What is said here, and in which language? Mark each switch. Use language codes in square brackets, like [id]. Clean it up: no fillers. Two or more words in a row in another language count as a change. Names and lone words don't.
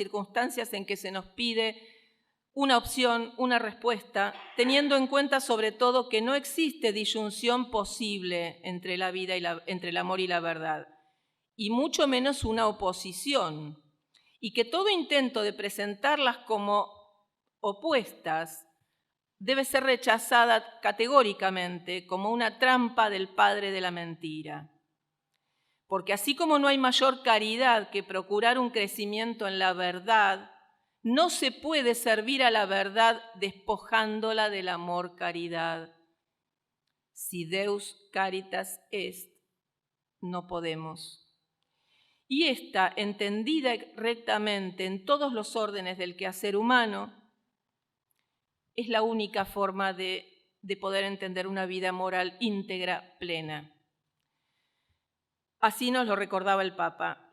[es] circunstancias en que se nos pide una opción, una respuesta, teniendo en cuenta sobre todo que no existe disyunción posible entre la vida y entre el amor y la verdad, y mucho menos una oposición, y que todo intento de presentarlas como opuestas debe ser rechazada categóricamente como una trampa del padre de la mentira. Porque así como no hay mayor caridad que procurar un crecimiento en la verdad, no se puede servir a la verdad despojándola del amor caridad. [la] Si Deus caritas est, [es] no podemos. Y esta, entendida rectamente en todos los órdenes del quehacer humano, es la única forma de poder entender una vida moral íntegra, plena. Así nos lo recordaba el Papa.